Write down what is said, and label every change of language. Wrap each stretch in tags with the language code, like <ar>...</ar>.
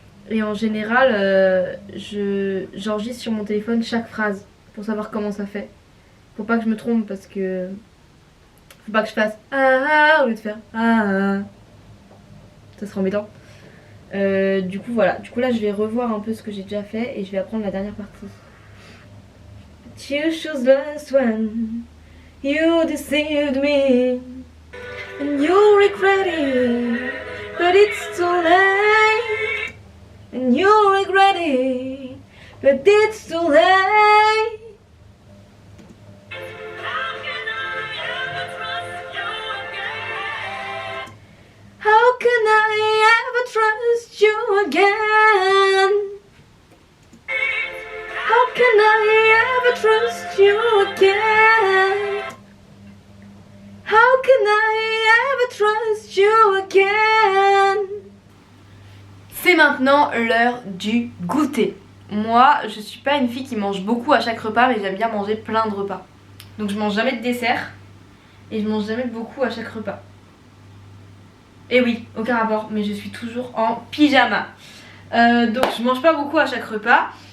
<fr>Et en général j'enregistre sur mon téléphone chaque phrase pour savoir comment ça fait. Faut pas que je me trompe parce que faut pas que je fasse ah au lieu de faire ah. Ça sera embêtant. Du coup voilà, du coup là je vais revoir un peu ce que j'ai déjà fait et je vais apprendre la dernière partie.</fr> <en>But you chose last one, you deceived me, and you regret it, but it's too late. And you regret it, but it's too late. How can I ever trust you again? How can I ever trust you again? How can I ever trust you again?</en> <fr>C'est maintenant l'heure du goûter. Moi, je suis pas une fille qui mange beaucoup à chaque repas, mais j'aime bien manger plein de repas. Donc je mange jamais de dessert et je mange jamais beaucoup à chaque repas. Et oui, aucun rapport, mais je suis toujours en pyjama. Donc je mange pas beaucoup à chaque repas.</fr>